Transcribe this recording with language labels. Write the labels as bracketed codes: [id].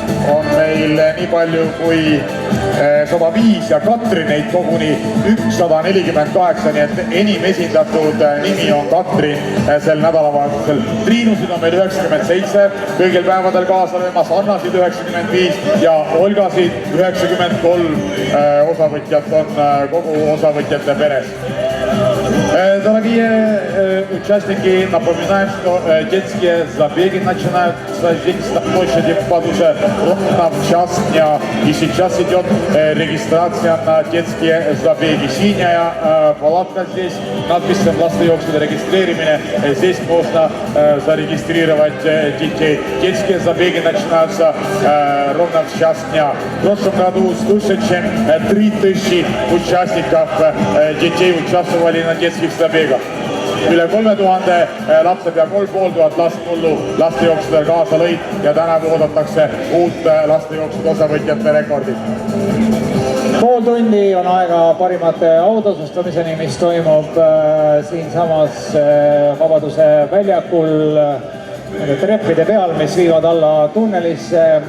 [et] on meil nii palju kui 105 ja Katri neid koguni 148, nii et enim esindatud nimi on Katri sel nädalavahetusel. Triinusid on meil 97 kõigil päevadel kaasa löömas, Annasid 95 ja Olgasid 93 osavõtjat on kogu osavõtjate peres. [ru] Дорогие участники, напоминаем, что детские забеги начинаются здесь на площади в Падуже ровно в час дня. И сейчас идет регистрация на детские забеги. Синяя палатка здесь, надписью «Ластаёксу регистрирование». Здесь можно зарегистрировать детей. Детские забеги начинаются ровно в час дня. В прошлом году свыше чем 3000 участников детей участвовали на детских забегах. [et] Üle 3000 lapse pea 3500 last mullu lastejooksudel kaasa lõid ja tänavu oodatakse uut lastejooksude osavõtjate rekordit. Pool tundi on aega parimate autasustamiseni, mis toimub siinsamas Vabaduse väljakul treppide peal, mis viivad alla tunnelisse.